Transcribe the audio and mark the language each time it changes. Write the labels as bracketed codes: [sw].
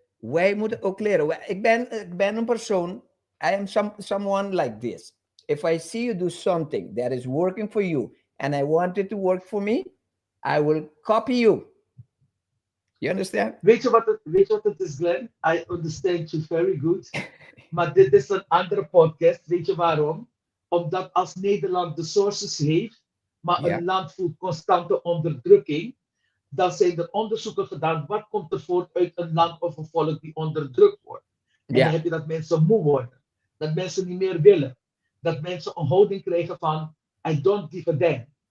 [nl] Wij moeten ook leren. Ik ben een persoon, [en] I am someone like this. If I see you do something that is working for you and I want it to work for me, I will copy you. You understand? [nl] Weet je wat het is, Glenn? [en] I understand you very good. [nl] Maar dit is een andere podcast. Weet je waarom? Omdat als Nederland de sources heeft, maar Ja. een land voelt constante onderdrukking, dan zijn er onderzoeken gedaan. Wat komt er voort uit een land of een volk die onderdrukt wordt? En Ja. dan heb je dat mensen moe worden. Dat mensen niet meer willen. Dat mensen een houding krijgen van [en] I don't give a damn.